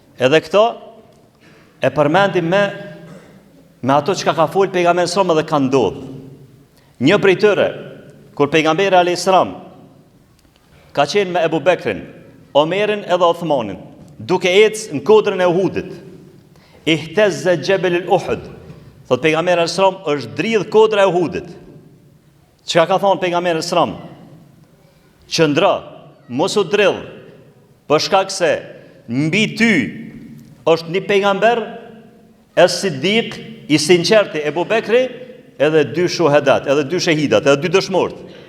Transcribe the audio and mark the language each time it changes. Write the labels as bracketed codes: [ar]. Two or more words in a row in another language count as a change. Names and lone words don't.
[sq] Edhe këto e përmendim me me ato që ka folë pejgamberi [ar] صلى الله عليه وسلم [sq] dhe ka ndodhur. Një prej tyre, kur pejgamberi [ar] عليه السلام [sq] ka qenë me Ebu Bekrin, Omerin edhe Uthmanin, duke ecë në kodrën e Uhudit. [ar] اهتز جبل أحد. [sq] Thot pejgamberi [ar] عليه السلام [sq] është dridh kodra e Uhudit. Çka ka thonë pejgamberi [ar] عليه السلام? [sq] Qëndra, mos u dridh, për shkak se mbi ty është një pejgamber es-Siddiq i sinqerti Ebu Bekri, edhe 2 shuhedat, edhe 2 shahidat, edhe 2 dëshmorët.